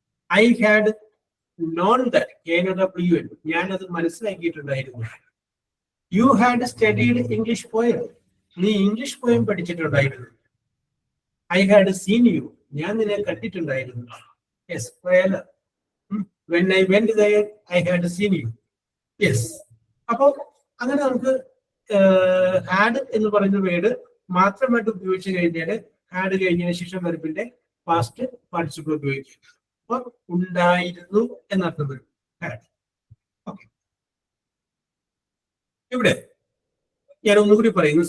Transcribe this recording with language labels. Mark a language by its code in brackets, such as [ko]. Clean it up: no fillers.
[en] I had known that, [ml] ഞാനത് മനസ്സിലാക്കിയിട്ടുണ്ടായിരുന്നു. [en] you had studied English poem, [ml] നീ English poem പഠിച്ചിട്ടുണ്ടായിരുന്നു. [en] I had seen you, [ml] ഞാൻ നിന്നെ കണ്ടിട്ടുണ്ടായിരുന്നു. [en] Yes, when I went there, I had seen you. Yes. [ml] അപ്പോ അങ്ങനെ നമുക്ക് had എന്ന് പറയുന്ന വേർഡ് മാത്രമായിട്ട് ഉപയോഗിച്ച് കഴിഞ്ഞാൽ ഹാഡ് കഴിഞ്ഞതിന് ശേഷം വെർബിന്റെ പാസ്റ്റ് പാർട്ടിസിപ്പിൾ ഉപയോഗിക്കുക. അപ്പൊ ഉണ്ടായിരുന്നു എന്നർത്ഥം വരും ഹാഡ്. ഓക്കെ, ഇവിടെ ഞാൻ ഒന്നുകൂടി പറയുന്നു.